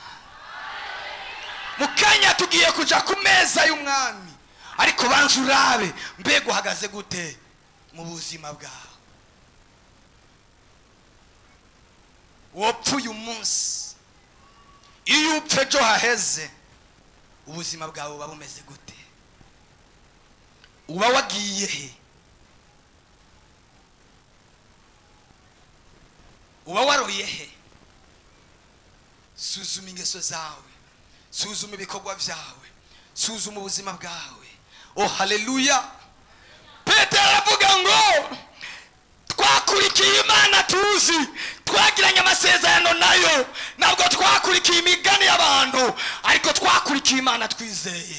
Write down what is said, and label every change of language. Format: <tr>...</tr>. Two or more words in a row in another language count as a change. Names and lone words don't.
<rn>Mukanya tugiye kuja ku meza y'umwami, ariko banza urabe mbega uhagaze gute mu buzima bwawe. Wopfuye umunsi, iyo upfe ejo haheze ubuzima bwawe buba bumeze gute? uba wagiye he? uba waroye he? suzuma ingeso zawe, suzuma ibikorwa byawe, suzuma ubuzima bwawe. Oh haleluya. Petero aravuga ngo twakurikiye Imana tuzi, twagiranye amasezerano nayo, ntabwo twakurikiye imigani y'abantu, ariko twakurikiye Imana twizeye.</rn>